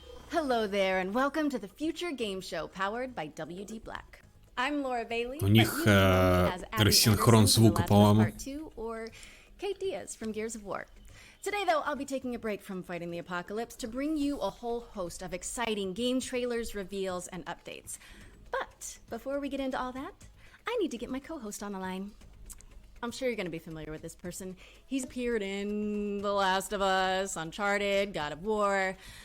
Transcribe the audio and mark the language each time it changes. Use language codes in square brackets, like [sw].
[en] Hello there and welcome to the Future Game Show powered by WD Black. I'm Laura Bailey. [ru] У них рассинхрон звука, по-моему. [en] Or Kate Diaz from Gears of War. Today, though, I'll be taking a break from fighting the apocalypse to bring you a whole host of exciting game trailers, reveals, and updates. But before we get into all that, I need to get my co-host on the line. I'm sure you're going to be familiar with this person. He's appeared in The Last of Us, Uncharted, God of War.